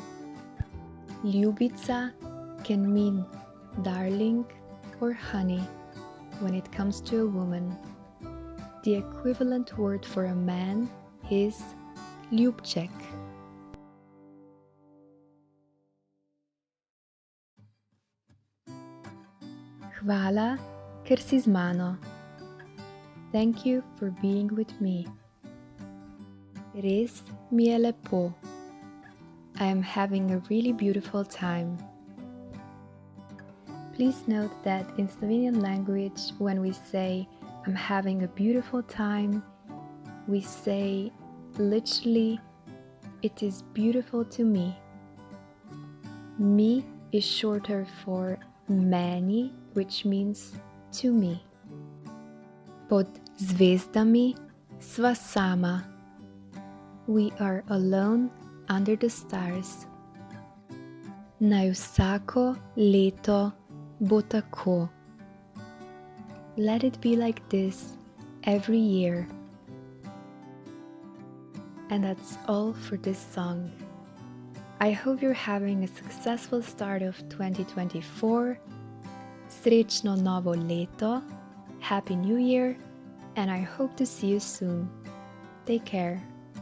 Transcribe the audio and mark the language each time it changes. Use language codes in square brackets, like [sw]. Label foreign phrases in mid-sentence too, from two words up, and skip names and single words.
[en] Ljubica can mean darling or honey when it comes to a woman. The equivalent word for a man is ljubček. [sl] Hvala, ker si z mano. [en] Thank you for being with me. [sl] Res mi je lepo. [en] I am having a really beautiful time. Please note that in Slovenian language, when we say I'm having a beautiful time, we say literally, it is beautiful to me. Mi is shorter for meni, which means to me. [sl] Pod zvezdami sva sama. [en] We are alone under the stars. [sl] Naj vsako leto bo tako. [en] Let it be like this every year. And that's all for this song. I hope you're having a successful start of 2024. [sl] Srečno novo leto, [en] Happy New Year, and I hope to see you soon. Take care.